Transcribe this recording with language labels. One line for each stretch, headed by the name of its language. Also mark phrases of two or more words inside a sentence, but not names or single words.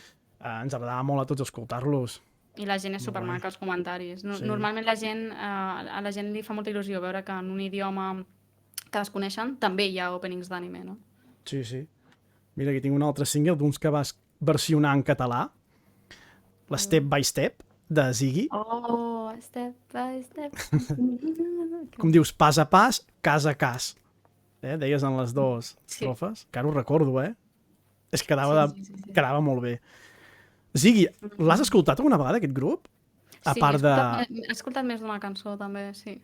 Catalan: ens agradava molt a tots escoltar-los. I la gent és Molt supermaca, els comentaris. Sí. Normalment la gent, a la gent li fa molta il·lusió veure que en un idioma que desconeixen també hi ha openings d'anime, no? Sí, sí. Mira, aquí tinc un altre single d'uns que vas versionar en català, l'Step by Step, de Ziggy.
English: Oh, step by step.
Catalan: Com dius, pas a pas, cas a cas. Deies en les dues Sí. estrofes, que ara ho recordo, És que quedava, Sí. quedava molt bé. Ziggy, l'has escoltat alguna vegada, aquest grup? A Sí, part de... he escoltat més d'una cançó, també, sí.